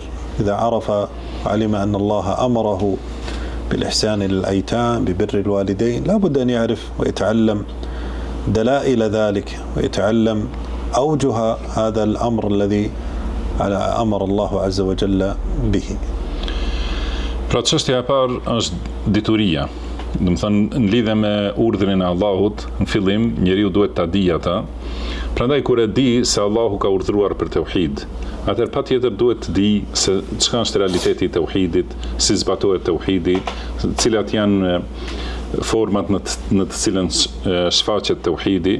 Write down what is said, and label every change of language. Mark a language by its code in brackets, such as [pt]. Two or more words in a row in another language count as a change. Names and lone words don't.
[ar] إذا عرف وعلم أن الله أمره بالإحسان للأيتام ببر الوالدين لا بد أن يعرف ويتعلم دلائل ذلك ويتعلم أوجه هذا الأمر الذي أمر الله عز وجل به. [sq] Pra çështja e parë është dituria. Domethënë në lidhje me urdhrin e Allahut, në fillim njeriu duhet ta dijë ata. Prandaj kur e di se Allahu ka urdhëruar për tauhid, atëherë patjetër duhet të di se çka është realiteti i tauhidit, si zbatohet tauhidi, cilat janë format në të cilën shfaqet tauhidi.